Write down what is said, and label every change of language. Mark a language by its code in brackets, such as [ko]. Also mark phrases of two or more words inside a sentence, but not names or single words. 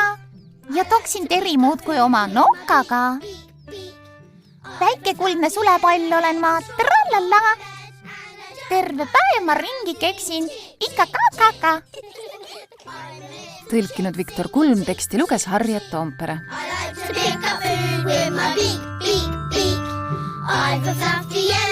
[et] Ja toksin Teri muudkui oma nokkaga. Väike kuldne sulepall olen ma. Trallala. Terve päev ma ringi keksin. Ikka ka. Tõlkinud Viktor Kulm, teksti luges Harriet Toompere. [en] I like to pick up food with my beak. I've got fluffy